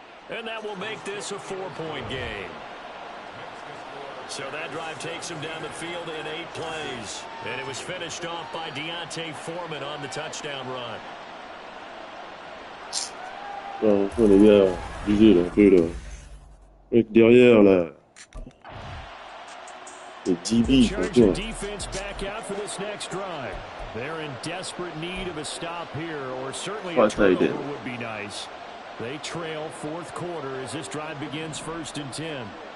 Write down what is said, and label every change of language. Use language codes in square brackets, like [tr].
[en] And that will make this a 4-point game. So that drive takes him down the field in 8 plays. And it was finished off by Deontay Foreman on the touchdown run. [fr] Non, les gars, abusez là, un peu là. Mec derrière là. Le DB, [en] Charger defense back out for this next drive. They're in desperate need of a stop here, or certainly a turnover would be nice. They trail fourth quarter as this drive begins 1st and 10.